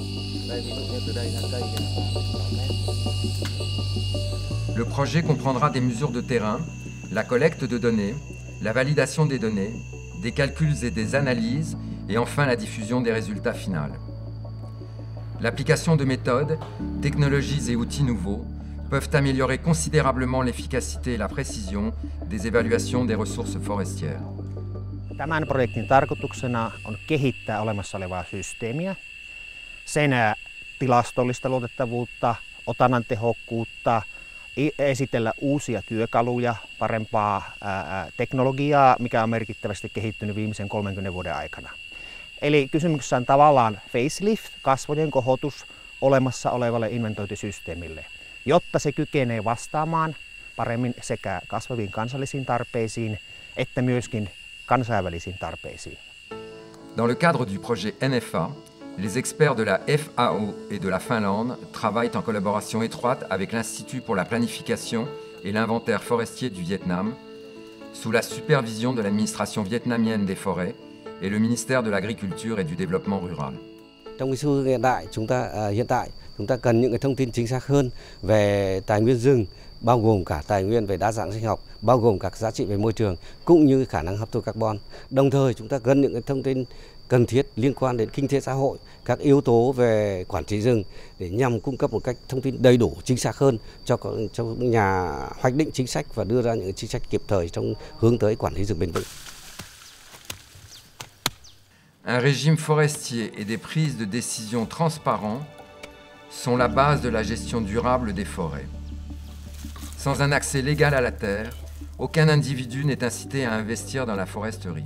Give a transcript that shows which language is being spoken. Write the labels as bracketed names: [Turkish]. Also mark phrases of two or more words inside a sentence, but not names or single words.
[French] Le projet comprendra des mesures de terrain, la collecte de données, la validation des données, des calculs et des analyses, et enfin la diffusion des résultats finaux. L'application de méthodes, technologies et outils nouveaux peuvent améliorer considérablement l'efficacité et la précision des évaluations des ressources forestières. [Finnish] Tämän projektin tarkoituksena on kehittää olemassa olevaa systeemiä, sen tilastollista luotettavuutta, otannan tehokkuutta, esitellä uusia työkaluja, parempaa teknologiaa, mikä on merkittävästi kehittynyt viimeisen 30 vuoden aikana. Eli kysymyksessä on tavallaan facelift, kasvojen kohotus olemassa olevalle inventointisysteemille, jotta se kykenee vastaamaan paremmin sekä kasvaviin kansallisiin tarpeisiin että myöskin kansainvälisiin tarpeisiin. [French] Dans le cadre du projet NFA, les experts de la FAO et de la Finlande travaillent en collaboration étroite avec l'Institut pour la planification et l'inventaire forestier du Vietnam, sous la supervision de l'administration vietnamienne des forêts et le ministère de l'Agriculture et du Développement rural. [Vietnamese] Trong cái xu hướng hiện tại chúng ta cần những cái thông tin chính xác hơn về tài nguyên rừng, bao gồm cả tài nguyên về đa dạng sinh học, bao gồm các giá trị về môi trường cũng như khả năng hấp thụ carbon. Đồng thời chúng ta cần những cái thông tin cần thiết liên quan đến kinh tế xã hội, các yếu tố về quản trị rừng để nhằm cung cấp một cách thông tin đầy đủ, chính xác hơn cho nhà hoạch định chính sách và đưa ra những chính sách kịp thời trong hướng tới quản lý rừng bền vững. [French] Un régime forestier et des prises de décision transparents sont la base de la gestion durable des forêts. Sans un accès légal à la terre, aucun individu n'est incité à investir dans la foresterie.